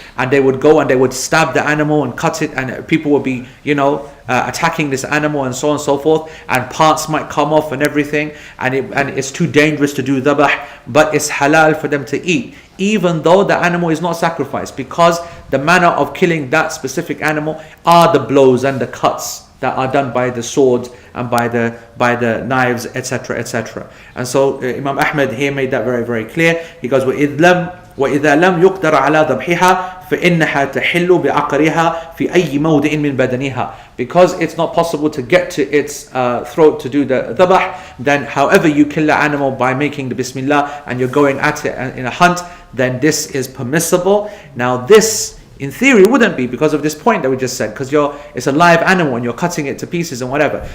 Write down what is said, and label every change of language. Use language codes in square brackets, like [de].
[en] and they would go and they would stab the animal and cut it, and people would be, attacking this animal and so on and so forth, and parts might come off and everything, and it's too dangerous to do dhabh, but it's halal for them to eat, even though the animal is not sacrificed, because the manner of killing that specific animal are the blows and the cuts that are done by the swords and by the knives, etc., etc. And so Imam Ahmad here made that very, very clear. He goes, [ar] وَإِذَا لَمْ يُقْدَرَ عَلَى ضَبْحِهَا فَإِنَّهَا تَحِلُّ بِعَقْرِهَا فِي أَيِّ مَوْضِعٍ مِّن بَدَنِهَا. [en] Because it's not possible to get to its throat to do the dhabh, then however you kill the animal by making the Bismillah and you're going at it in a hunt, then this is permissible. Now this, in theory, wouldn't be, because of this point that we just said, because it's a live animal and you're cutting it to pieces and whatever.